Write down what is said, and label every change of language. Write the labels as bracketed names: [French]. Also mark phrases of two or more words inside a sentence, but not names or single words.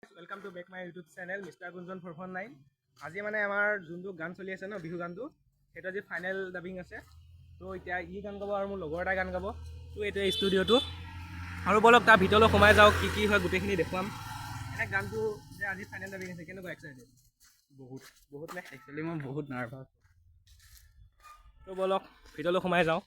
[English] welcome to back my YouTube channel Mister Gunjan 449. [Assamese] আজি মানে আমাৰ যোনটো গান চলি আছে ন বিহু গানটো সেইটো আজি [English] final dubbing [Assamese] আছে। তো এতিয়া ই গান গাব আৰু মোৰ লগৰ এটাই গান গাব। তো এইটোৱে ষ্টুডিঅ'টো আৰু বলক তাৰ ভিতৰলৈ সোমাই যাওক, কি হয় গোটেইখিনি দেখুৱাম। এনে গানটো যে আজি [English] final dubbing [Assamese] আছে কেনেকুৱা এক্সাইটেড? বহুত নে? একচুৱেলি মই বহুত নাৰ্ভাছ। তো বলক ভিতৰলৈ সোমাই যাওঁ।